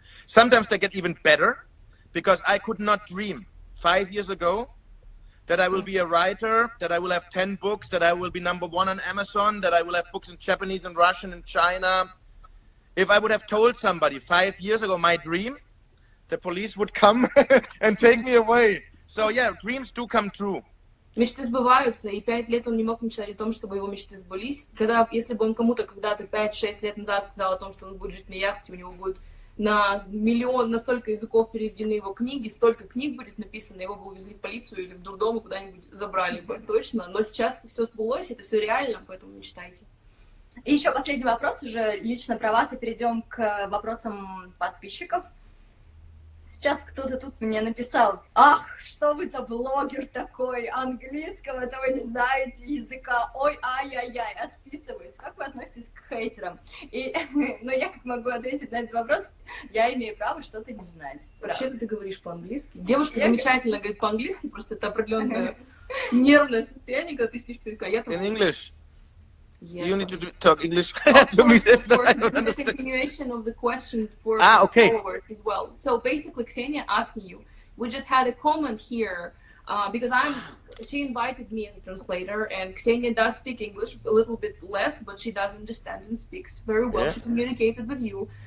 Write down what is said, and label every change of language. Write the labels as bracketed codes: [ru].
[en] Sometimes they get even better, because I could not dream 5 years ago that I will be a writer, that I will have 10 books, that I will be #1 on Amazon, that I will have books in Japanese and Russian and China. If I would have told somebody 5 years ago my dream, the police would come and take me away. So yeah, dreams do come true. [ru] Мечты сбываются, и 5 лет он не мог мечтать о том, чтобы его мечты сбылись. Если бы он кому-то когда-то 5-6 лет назад сказал о том, что он будет жить на яхте, у него будет на столько языков переведены его книги, столько книг будет написано, его бы увезли в полицию или в дурдом и куда-нибудь забрали бы, точно. Но сейчас это все сбылось, это все реально, поэтому мечтайте. И еще последний вопрос уже лично про вас, и перейдем к вопросам подписчиков. Сейчас кто-то тут мне написал: ах, что вы за блогер такой, английского-то вы не знаете, языка, ой, ай-яй-яй, отписываюсь. Как вы относитесь к хейтерам? Но я как могу ответить на этот вопрос? Я имею право что-то не знать. Вообще-то ты говоришь по-английски. Девушка замечательно говорит по-английски, просто это определенное нервное состояние, когда ты сидишь перед каятом. [en] In English. Yes, you need to talk English. To me, of course, this is the continuation of the question for forward as well. So basically, Ksenia asking you, we just had a comment here because she invited me as a translator, and Ksenia does speak English a little bit less, but she does understand and speaks very well. Yeah. She communicated with you.